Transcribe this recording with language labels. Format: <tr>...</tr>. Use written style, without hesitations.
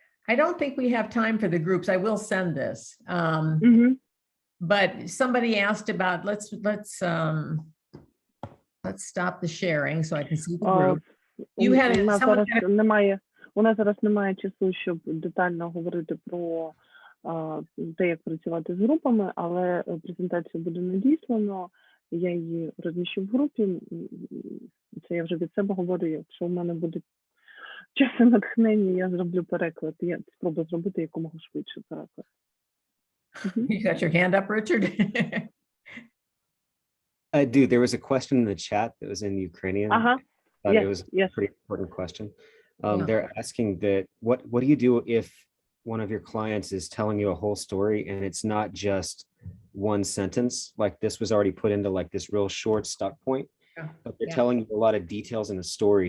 <en>I don't think we have time for the groups. I will send this. But somebody asked about, let's stop the sharing so I can see the group. You had</en> <uk>У нас зараз немає часу, щоб детально говорити про те, як працювати з групами, але презентацію буде надіслано. Я її розміщу в групі. Це я вже від себе говорю. Якщо в мене буде час і натхнення, я зроблю переклад. Я спробую зробити якомога швидше переклад.</uk> <en>You got your hand up, Richard? I do. There was a question in the chat that was in Ukrainian. Yes, it was yes. a pretty important question. Yeah. They're asking that what do you do if one of your clients is telling you a whole story and it's not just one sentence, like this was already put into like this real short stuck point, but they're telling you a lot of details in the story.</en>